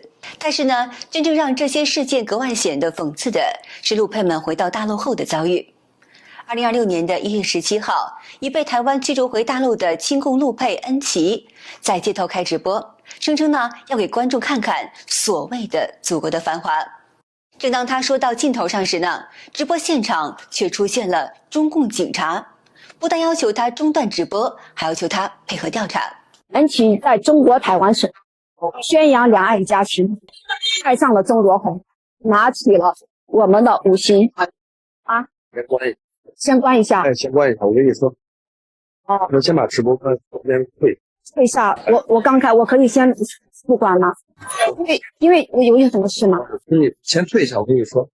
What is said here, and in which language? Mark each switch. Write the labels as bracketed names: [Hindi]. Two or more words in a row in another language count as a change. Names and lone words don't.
[Chinese] 但是呢，真正讓這些事件格外顯得諷刺的是陸配們回到大陸後的遭遇。2026年的1月17號，已被台灣驅逐回大陸的親共陸配恩琪在街頭開直播，聲稱呢要給觀眾看看所謂的祖國的繁華。正當他說到盡頭上時呢，直播現場卻出現了中共警察，不但要求他中斷直播，還要求他配合調查。恩琪在中國台灣省宣揚兩岸一家親，帶上了中國紅，拿起了我們的五星啊！先關一下，先關一下，我跟你說，我先把直播先退一下。我刚开，我可以先不关吗？因为我有什么事吗？你先退一下，我跟你说。